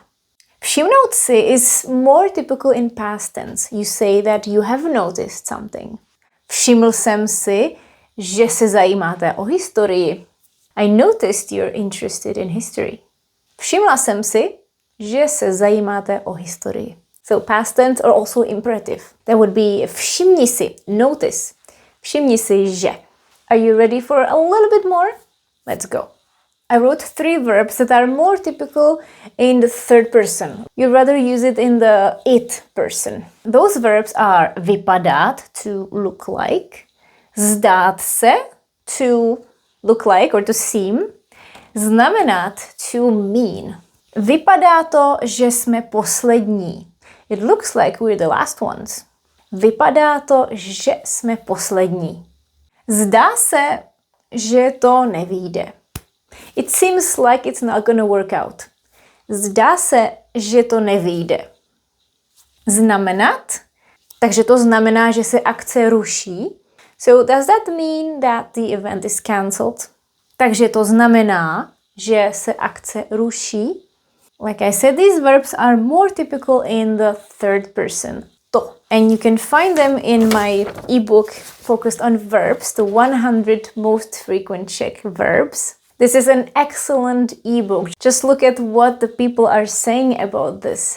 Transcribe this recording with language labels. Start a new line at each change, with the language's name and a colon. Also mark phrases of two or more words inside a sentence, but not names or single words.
Czech: Všimnout si
English: is more typical in past tense. You say that you have noticed something.
Czech: Všiml jsem si, že se zajímáte o historii.
English: I noticed you're interested in history.
Czech: Všimla jsem si, že se zajímáte o historii.
English: So past tense are also imperative. That would be
Czech: všimni si,
English: notice.
Czech: Všimni si, že.
English: Are you ready for a little bit more? Let's go. I wrote 3 verbs that are more typical in the third person. You'd rather use it in the it person. Those verbs are vypadat, to look like,
Czech: zdát se,
English: to look like or to seem, znamenat, to mean.
Czech: Vypadá to, že jsme poslední.
English: It looks like we're the last ones.
Czech: Vypadá to, že jsme poslední. Zdá se, že to nevyjde.
English: It seems like it's not gonna work out.
Czech: Zdá se, že to nevyjde. Znamenat, takže to znamená, že se akce ruší.
English: So does that mean that the event is cancelled?
Czech: Takže to znamená, že se akce ruší.
English: Like I said, these verbs are more typical in the third person. To. And you can find them in my ebook focused on verbs, the 100 most frequent Czech verbs. This is an excellent ebook. Just look at what the people are saying about this.